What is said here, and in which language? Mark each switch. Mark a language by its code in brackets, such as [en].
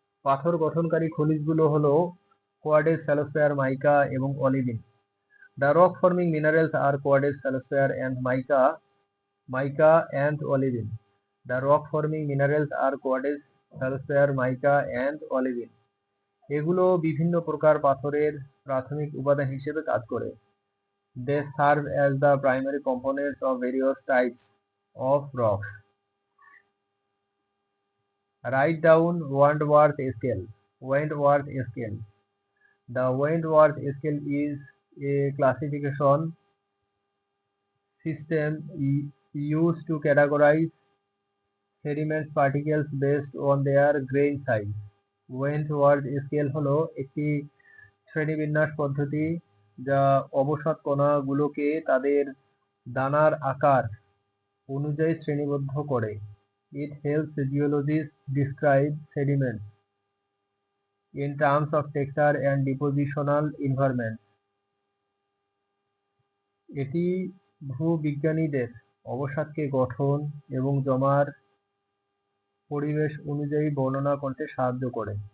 [bn] পাথর গঠনকারী খনিজগুলো হলো কোয়ার্টেজ, ফেলোস্ফেয়ার, মাইকা এবং olivine. [en] The rock forming minerals are quartz, feldspar and mica and olivine. The rock forming minerals are quartz, feldspar, mica and olivine. এগুলো বিভিন্ন প্রকার পাথরের প্রাথমিক উপাদান হিসেবে কাজ করে। They serve as the primary components of various types of rocks. Write down Wentworth scale. Wentworth scale. The Wentworth scale is a classification system used to categorize sediment particles based on their grain size. [bn] Wentworth scale হলো একটি শ্রেণীবিন্যাস পদ্ধতি যা অবসাদ কণাগুলোকে তাদের দানার আকার অনুযায়ী শ্রেণীবদ্ধ করে। [en] It helps geologists describe sediments in terms of texture and depositional environments. [bn] এটি ভূবিজ্ঞানীদের অবসাদকে গঠন এবং জমার পরিবেশ অনুযায়ী বর্ণনা করতে সাহায্য করে।